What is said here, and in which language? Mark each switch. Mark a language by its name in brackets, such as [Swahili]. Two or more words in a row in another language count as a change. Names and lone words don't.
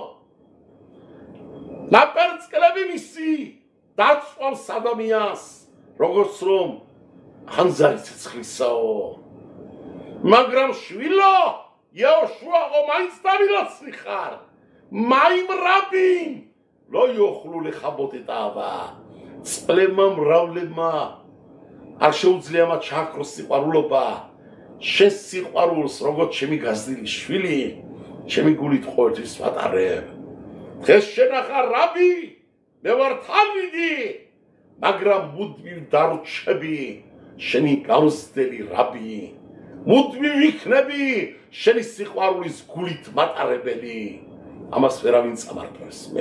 [Georgian] ნაპერწკლები მისი დაწვავს ადამიანს როგორც რომ ხანძარი ცეცხლისაო მაგრამ შვილო იოშუაო მაინც დამილოცნი ხარ [Hebrew] מים רבים לא יוכלו לכבות את האהבה [Georgian] წყლებმა მრავლებმა არ შეუძლია მათ ჩააქროს სიყვარულობა შენ სიყვარულს როგორც ჩემი გაზრდილი შვილი ჩემი გულით ყოველთვის ვატარებ დღეს შენახა რაბი მე ვარ თალმიდი მაგრამ მუდმივ დარჩები შენი გამზრდელი რაბი მუდმივ იქნები შენი სიყვარულის გულით მატარებელი ამას ვერავინ წამართავს მე